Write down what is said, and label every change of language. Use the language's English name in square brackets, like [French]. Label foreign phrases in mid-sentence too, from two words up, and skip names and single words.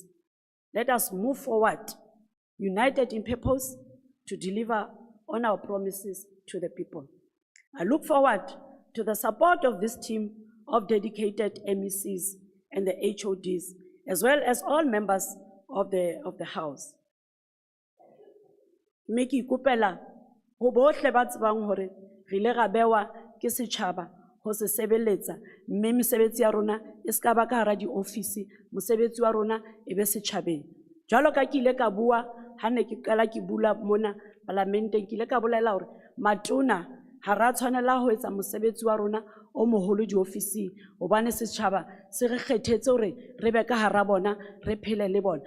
[English] Let us move forward, united in purpose, to deliver on our promises to the people. I look forward to the support of this team of dedicated MECs and the HODs, as well as all members of the House. [Southern Sotho] Meki kupela, ho bohle ba tsebang hore re ile ra bewa ke setjhaba ho se sebeletsa, mme mesebetsi ya rona e ska ba ka hara di-office, mosebetsi wa rona e be setjhabeng. Jwalo ka ke ile ka bua ha ne ke qala ke bula mona parlamenteng, ke ile ka bolela hore matona ha ra tshwanela ho etsa mosebetsi wa rona o moholo di-office, hobane setjhaba se re kgethetse hore re be ka hara bona, re phele le bona.